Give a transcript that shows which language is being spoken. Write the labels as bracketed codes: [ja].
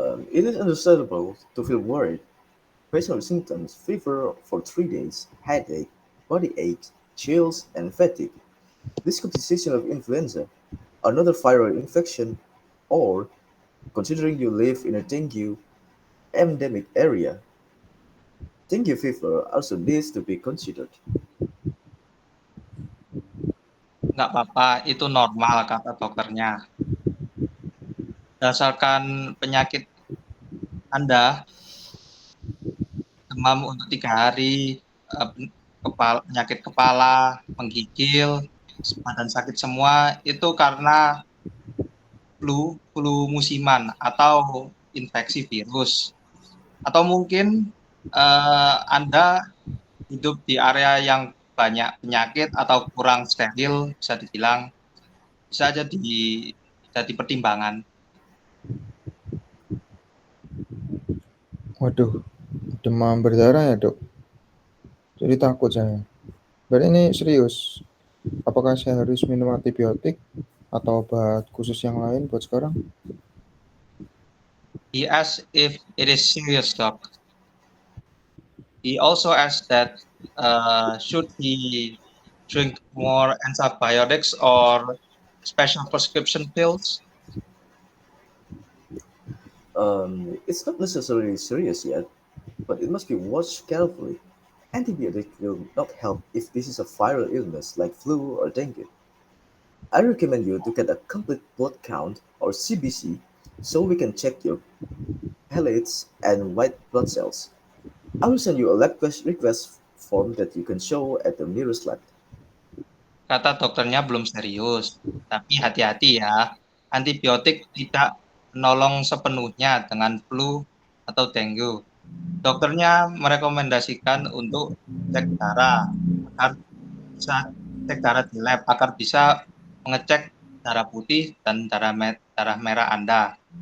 [en] It is understandable to feel worried. Patient symptoms: fever for 3 days, headache, body aches, chills, and fatigue. This could be season of influenza, another viral infection, or, considering you live in a dengue endemic area, dengue fever also needs to be considered. [id] Nggak apa-apa, itu normal kata dokternya. Berdasarkan penyakit Anda, demam untuk 3 hari, penyakit kepala, menggigil, badan sakit semua, itu karena flu musiman atau infeksi virus. Atau mungkin Anda hidup di area yang banyak penyakit atau kurang steril, bisa dibilang, bisa jadi pertimbangan. Waduh, demam berdarah ya, Dok? Jadi takut saya. Berarti ini serius. Apakah saya harus minum antibiotik atau obat khusus yang lain buat sekarang? [en] He asked if it is serious, Doc. He also asked that should he drink more antibiotics or special prescription pills? It's not necessarily serious yet, but it must be watched carefully. Antibiotics will not help if this is a viral illness like flu or dengue. I recommend you to get a complete blood count or CBC so we can check your platelets and white blood cells. I will send you a lab request form that you can show at the nearest lab. [id] Kata dokternya belum serius, tapi hati-hati ya. Antibiotik tidak menolong sepenuhnya dengan flu atau dengue. Dokternya merekomendasikan untuk cek darah agar bisa cek darah di lab agar bisa mengecek darah putih dan darah merah Anda.